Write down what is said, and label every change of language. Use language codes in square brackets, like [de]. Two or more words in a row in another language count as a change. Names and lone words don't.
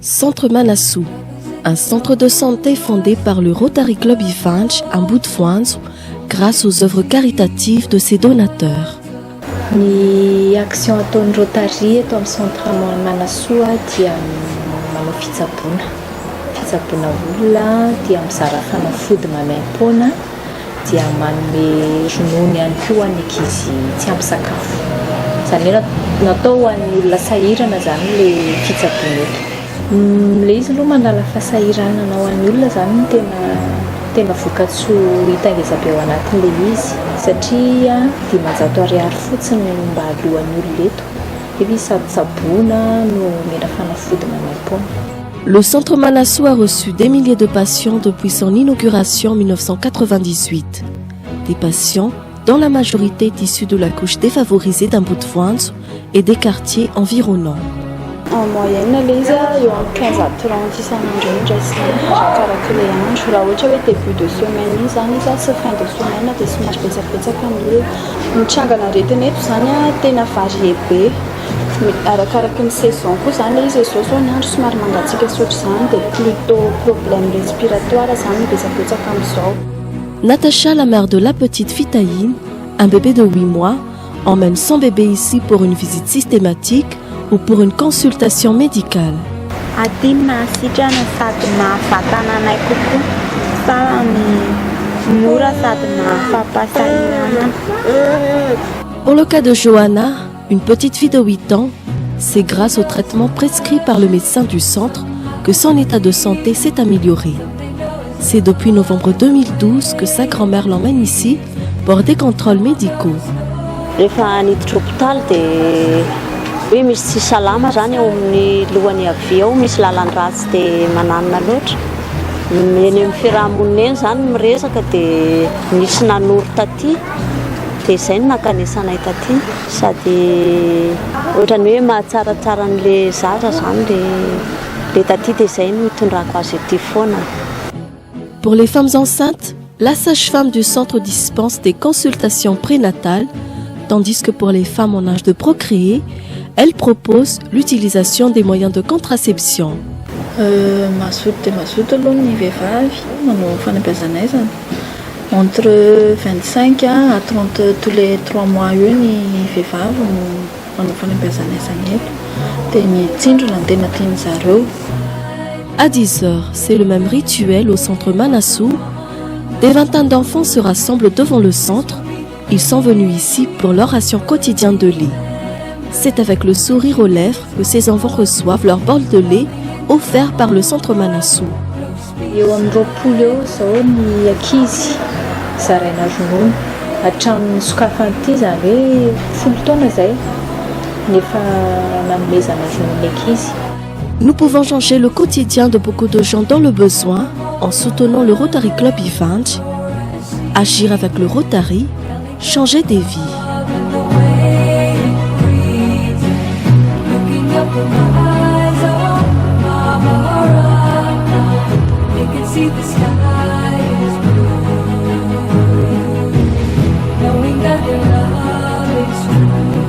[fr] centre Manassou, un centre de santé fondé par le Rotary Club Ifanj à Boutfoanzo grâce aux œuvres caritatives de ses donateurs. [mg] Ny action ataon'ny Rotary eto amin'ny centre Manassou dia manao fitsaboana olona, dia mizara fanafody mamaim-poana, dia manome ronono ihany koa ny ankizy tsy ampy sakafo. Izany hoe natao ho an'ny olona sahirana zany le fitsaboana eto. Le izy aloha manala fasahirana ho an'ny olona zany no tena vokatsoa hita ngeza be ao anatin'ilay izy, satria 500 ariary fotsiny mba alohan'ny olona eto. Evi sady tsaboana no mena fanafody mamaim-poana. [fr] Le centre Manassou a reçu des milliers de patients depuis son inauguration en 1998. Des patients dont la majorité est issue de la couche défavorisée d'Amboutfoanzo et des quartiers environnants. En moyenne, les [mg] eo amin'ny 15 à 30 isan'andro ndraisy arakaraka ilay andro. Raha ohatra hoe [fr] début de semaine [mg] iny zany izy sy [fr] fin de semaine [mg] dia somary betsakabetsaka amin'ny mitsangana aretina eto zany tena varie be. Arakaraka ny saison koa zany izy zao ny andro somary mangatsiaka sy ohatr'izany dia [fr] plutôt problème respiratoire [mg] zany betsabetsaka amin'izao. [fr] Natacha, la mère de la petite Fitaïne, un bébé de 8 mois, emmène son bébé ici pour une visite systématique ou pour une consultation médicale. Pour le cas de Johanna, une petite fille de 8 ans, c'est grâce au traitement prescrit par le médecin du centre que son état de santé s'est amélioré. C'est depuis novembre 2012 que sa grand-mère l'emmène ici pour des contrôles médicaux. [mg] Hoe misy tsy salama zany ao amin'ny lohany avy ao, misy lalan-dratsy dia mananina loatra. Eny amin'ny fiarahamonina eny zany miresaka dia misy nanoro taty, dia izay no nankanesanay taty. Sady ohatrany hoe mahatsaratsara an'ilay zaza zany le taty dia izay no hitondrako azy ety foana. [fr] Pour les femmes enceintes, la sage-femme du centre dispense des consultations prénatales, tandis que pour les femmes en âge de procréer, elle propose l'utilisation des moyens de contraception. [mg] Mazoto aloha ny vehivavy manao fanabeazana zany [fr] entre 25 à 30 tous les 3 mois [mg] eo ny vehivavy manao fanabeazana zany eto dia ny tsindrona no tena tiany zareo. [fr] À 10h, c'est le même rituel au centre Manassou. Des vingtaines d'enfants se rassemblent devant le centre. Ils sont venus ici pour leur ration quotidienne de lait. C'est avec le sourire aux lèvres que ces enfants reçoivent leur bol de lait offert par le centre Manassou. [mg] Eo amin'ny 20 eo zao ny ankizy zaraina ronono hatramin'ny sokafana zany hoe 10 taona zay nefa nanomezana ronono ny ankizy. [fr] Nous pouvons changer le quotidien de beaucoup de gens dans le besoin en soutenant le Rotary Club Ifanj. Agir avec le Rotary, changer des vies. [en] See the sky is blue, knowing that your love is true.